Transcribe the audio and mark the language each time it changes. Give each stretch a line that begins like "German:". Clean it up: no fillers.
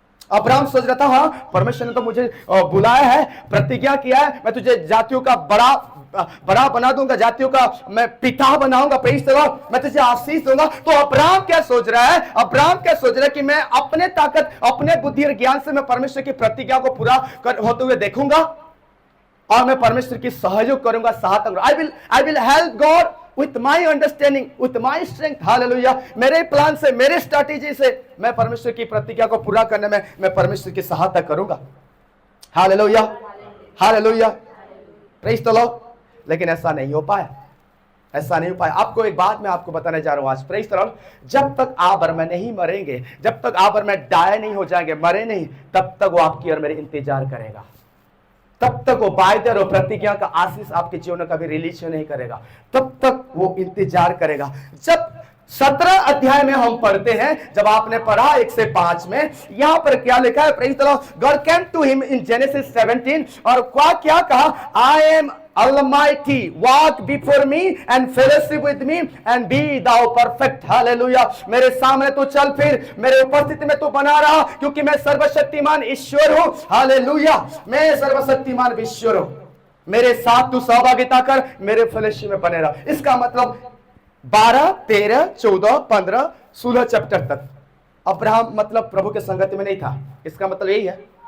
Hindi: Abraham सोच रहा था, हाँ परमेश्वर ने तो मुझे बुलाया है, प्रतिज्ञा किया है, मैं तुझे जातियों का बड़ा बना दूंगा, जातियों का मैं पिता बनाऊंगा,
English: praise the Lord,
Hindi: मैं तुझे आशीष दूंगा। तो अब्राहम क्या सोच रहा है, अब्राहम क्या सोच रहा है कि मैं अपने ताकत, अपने बुद्धि और ज्ञान से मैं परमेश्वर की प्रतिज्ञा को पूरा होते हुए देखूंगा और मैं परमेश्वर की सहयोग करूंगा, सहायता करूंगा।
English: I will help God with my understanding, with my strength, hallelujah.
Hindi: मेरे प्लान से, मेरे स्ट्रैटेजी से मैं परमेश्वर की प्रतिज्ञा को पूरा करने में मैं परमेश्वर की सहायता करूंगा। Hallelujah. Hallelujah.
English: Praise the Lord.
Hindi: लेकिन ऐसा नहीं हो पाया, ऐसा नहीं हो पाया। आपको एक बात मैं आपको बताने जा रहा हूं आज।
English: Praise the Lord.
Hindi: जब तक आप और मैं नहीं मरेंगे, जब तक आप और मैं डाय नहीं हो जाएंगे, मरे नहीं, तब तक वो आपकी और मेरे इंतजार करेगा, तब तक वो वायदे और प्रतिज्ञा का आशीष आपके जीवन में कभी रिलीज नहीं करेगा, तब तक वो इंतजार करेगा। जब 17 अध्याय में हम पढ़ते हैं, जब आपने पढ़ा 1 से 5 में, यहां पर क्या लिखा है,
English: Praise the Lord. God came to him in Genesis 17
Hindi: और क्या कहा,
English: I am Almighty, walk before me and fellowship with me and be thou perfect. Hallelujah.
Hindi: मेरे सामने तू चल फिर, मेरे उपस्थिति में तू बना रहा, क्योंकि मैं सर्वशक्तिमान ईश्वर हूं। हालेलुया। मैं सर्वशक्तिमान ईश्वर हूं, मेरे साथ तू सहभागिता कर, मेरे फेलोशिप में बने रहा। इसका मतलब 12, 13, 14, 15, 16 चैप्टर तक अब्राहम मतलब प्रभु के संगति में नहीं था। इसका मतलब यही है।